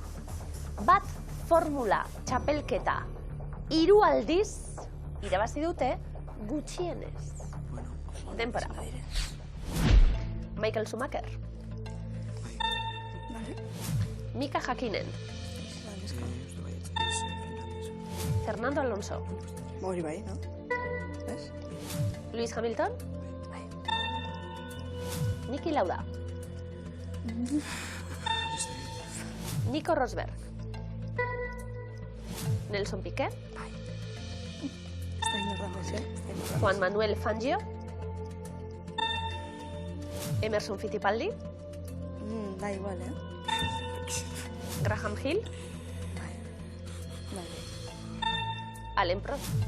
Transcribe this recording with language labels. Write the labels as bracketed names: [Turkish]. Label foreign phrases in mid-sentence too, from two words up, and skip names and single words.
[Basque] Bat formula txapelketa 3 aldiz irabazi dute gutxienez. Denpora. Michael Schumacher. Mika Hakkinen. Fernando Alonso. Hori bai, no? Lewis Hamilton. Niki Lauda. Nico Rosberg. Nelson Piquet. Juan Manuel Fangio. Emerson Fittipaldi. [Spanish] Da igual, [Basque] Graham Hill. Alain Prost.